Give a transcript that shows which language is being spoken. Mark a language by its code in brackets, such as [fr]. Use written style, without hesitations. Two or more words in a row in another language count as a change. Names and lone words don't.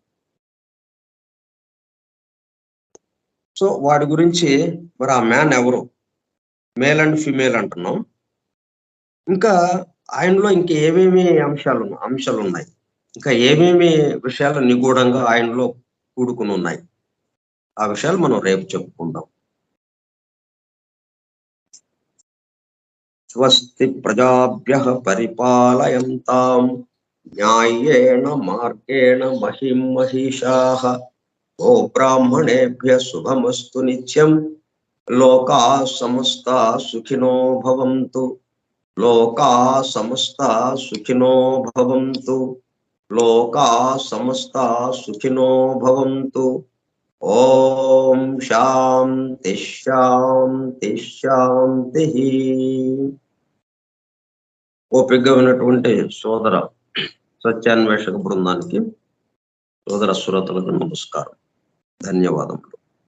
[te] సో వాడి గురించి మరి ఆ మ్యాన్ ఎవరు? [en] male and female [te] అంటున్నాం. ఇంకా ఆయనలో ఏమేమి అంశాలు ఉన్నాయి, ఇంకా ఏమేమి విషయాలు నిగూఢంగా ఆయనలో కూడుకుని ఉన్నాయి, ఆ విషయాలు మనం రేపు చెప్పుకుందాం. [sa] స్వస్తి ప్రజాభ్యః పరిపాలయంతాం న్యాయేన మార్గేణ మహిం మహిషాః. ఓ బ్రాహ్మణేభ్యః శుభమస్తు నిత్యం. లోకా సమస్తా సుఖినో భవంతు. లోకా సమస్తా సుఖినో భవంతు. లోకా సమస్తా సుఖినో భవంతు. ఓం శాంతి శాంతి శాంతి. [te] ఓపికగా ఉన్నటువంటి సోదర సత్యాన్వేషక బృందానికి, సోదర శ్రోతలకు నమస్కారం, ధన్యవాదములు.